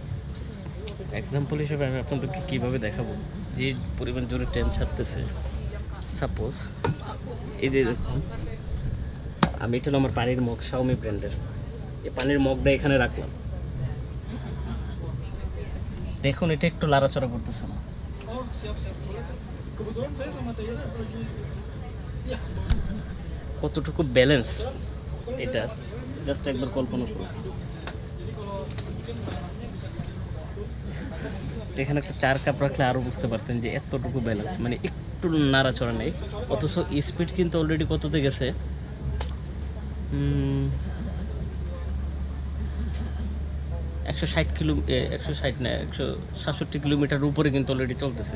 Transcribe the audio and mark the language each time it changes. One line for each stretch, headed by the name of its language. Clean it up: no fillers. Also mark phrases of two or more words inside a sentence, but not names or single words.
Bangla: এক্সাম্পল হিসেবে আমি আপনাদেরকে কীভাবে দেখাবো যে পরিমাণ জোরে ট্রেন ছাড়তেছে। সাপোজ এই যে দেখুন, আমি এটা হলো আমার পানির মগ, শাওমি ব্র্যান্ডের। এই পানির মগটা এখানে রাখলাম, দেখুন এটা একটু লাড়াচড়া করতেছে না।
Indonesian: Oh, siap-siap. Boleh tuh. Kebetulan saya sama Tayana lagi, ya,
Bangla: কতটুকু ব্যালেন্স
Indonesian: kebetulan
Bangla: এটা
Indonesian: saya sama Tayana.
Bangla: জাস্ট একবার কল্পনা করুন।
Indonesian: Jadi kalau mungkin bahannya bisa
Bangla: এখানে একটা 4 কাপ রাখলে আরও বুঝতে পারতেন যে এতটুকু ব্যালেন্স, মানে একটু নাড়াচড়া নেই। অথচ স্পিড কিন্তু অলরেডি কততে গেছে, 160 কিলো, 160 না 167 কিলোমিটার উপরে কিন্তু অলরেডি চলতেছে।